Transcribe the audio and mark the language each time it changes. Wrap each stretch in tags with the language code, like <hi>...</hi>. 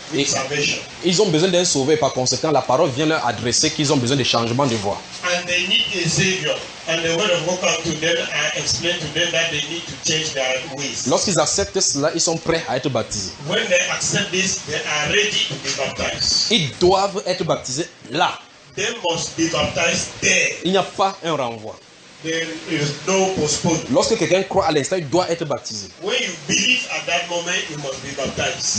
<fr>Et ils ont besoin d'un sauveur, par conséquent, la parole vient leur adresser qu'ils ont besoin de changement de voie.</fr> <en>And they need a savior. And the word of God comes to them and explains to them that they need to change their ways.</en> <fr>Lorsqu'ils acceptent cela, ils sont prêts à être baptisés.</fr> <en>When they accept this, they are ready to be baptized.</en> <fr>Ils doivent être baptisés là.</fr> <en>They must be baptized there.</en> <fr>Il n'y a pas un renvoi.</fr> <en>There is no postponement.</en> <fr>Lorsque quelqu'un croit à l'instant, il doit être baptisé.</fr> <en>When you believe at that moment, you must be baptized.</en>